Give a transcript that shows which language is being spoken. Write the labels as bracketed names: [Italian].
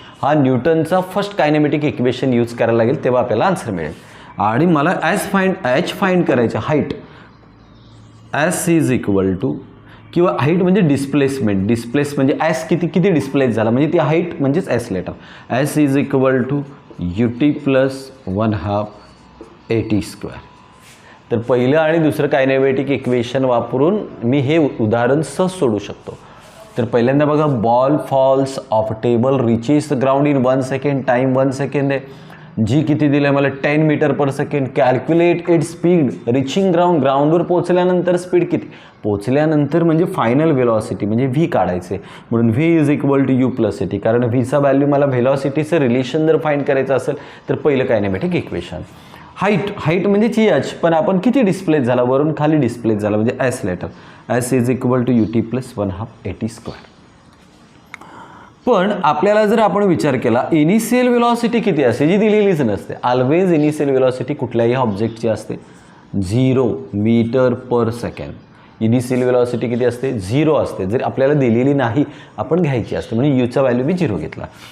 [Marathi] हा न्यूटनचा first kinematic equation use करायला लागेल तेव्हा आपल्याला आन्सर मिळेल. आणि मला एच फाइंड करायचे, height. S is equal to, किंवा हाईट म्हणजे डिस्प्लेसमेंट म्हणजे एस किती डिस्प्लेस झाला म्हणजे ती हाईट म्हणजेच S letter. [English] S is equal to U T plus 1/2 AT square. [Marathi] तर पहिलं आणि दुसरं कायनेमॅटिक इक्वेशन वापरून मी हे उदाहरण सहज सोडू शकतो. [English] तर पहिल्यांदा बघा, ball falls off table reaches the ground in 1 second. [Marathi] Time 1 second आहे. जी किती दिलं आहे मला, 10 metre per second. [English] Calculate it speed reaching ground. [Marathi] ग्राउंडवर पोहोचल्यानंतर स्पीड किती, पोहोचल्यानंतर म्हणजे फायनल व्हेलॉसिटी म्हणजे व्ही काढायचे. म्हणून [English] V is equal to U plus A T. [Marathi] कारण व्हीचा व्हॅल्यू मला व्हेलॉसिटीचं रिलेशन जर फाइंड करायचं असेल तर पहिलं कायनेमॅटिक इक्वेशन. हाईट म्हणजेच एच, पण आपण किती डिस्प्लेस झाला, वरून खाली डिस्प्लेस झाला म्हणजे S letter. [English] S is equal to U T plus 1/2 AT square. [Marathi] पण आपल्याला जर आपण विचार केला इनिशियल व्हेलॉसिटी किती असते, जी दिलेलीच नसते. ऑलवेज इनिशियल व्हेलॉसिटी कुठल्याही ऑब्जेक्टची असते 0 मीटर पर सेकंड. इनिशियल व्हेलॉसिटी किती असते, 0 असते. जर आपल्याला दिलेली नाही आपण घ्यायची असते, म्हणजे यूचा व्हॅल्यू मी 0 घेतला.